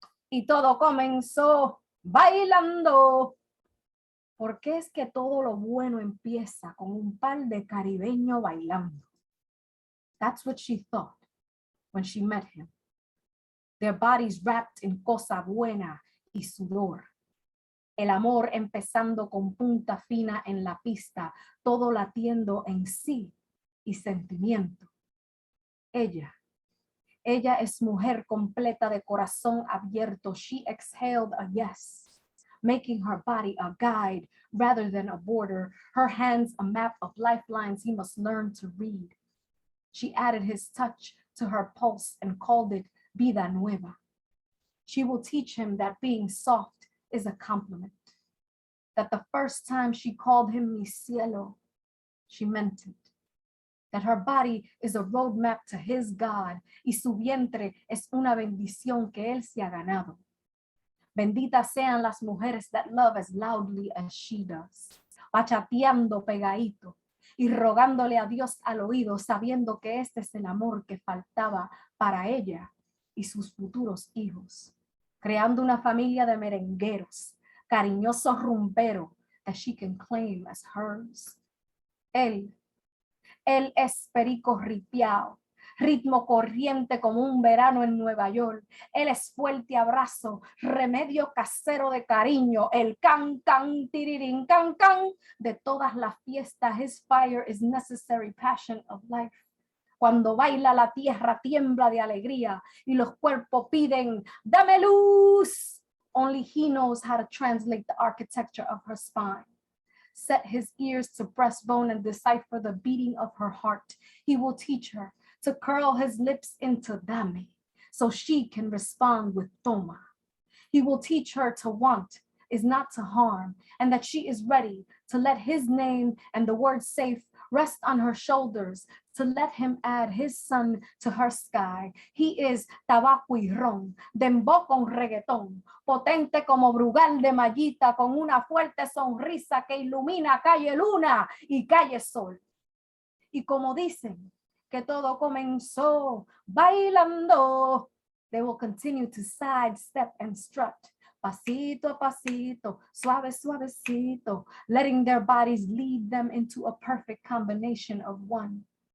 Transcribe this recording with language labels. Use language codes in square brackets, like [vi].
[es] Y todo comenzó bailando. ¿Por qué es que todo lo bueno empieza con un par de caribeños bailando? [en] That's what she thought when she met him. Their bodies wrapped in [es] cosa buena y sudor. El amor empezando con punta fina en la pista, todo latiendo en sí y sentimiento. Ella es mujer completa de corazón abierto. [en] She exhaled a yes, making her body a guide rather than a border, her hands a map of lifelines he must learn to read. She added his touch to her pulse and called it [es] vida nueva. [en] She will teach him that being soft is a compliment, that the first time she called him [es] mi cielo, [en] she meant it, that her body is a roadmap to his God [es] y su vientre es una bendición que él se ha ganado. Benditas sean las mujeres [en] that love as loudly as she does, [es] bachateando pegadito y rogándole a Dios al oído, sabiendo que este es el amor que faltaba para ella y sus futuros hijos, creando una familia de merengueros, cariñoso rumbero [en] that she can claim as hers. [es] Él es perico ripiao, ritmo corriente como un verano en Nueva York. Él es fuerte abrazo, remedio casero de cariño, el can, can, tirirín, can de todas las fiestas. [en] His fire is necessary passion of life. [es] Cuando baila la tierra tiembla de alegría y los cuerpos piden, dame luz. [en] Only he knows how to translate the architecture of her spine. Set his ears to breastbone and decipher the beating of her heart. He will teach her to curl his lips into dame so she can respond with toma. He will teach her to want is not to harm and that she is ready to let his name and the word safe rest on her shoulders, to let him add his sun to her sky. He is [es] tabaco y ron, dembow con reggaetón, potente como Brugal de Mallita, con una fuerte sonrisa que ilumina calle luna y calle sol. Y como dicen que todo comenzó bailando, [en] they will continue to sidestep and strut, [es] pasito a pasito, suave, suavecito, [en] letting their bodies lead them into a perfect combination of one.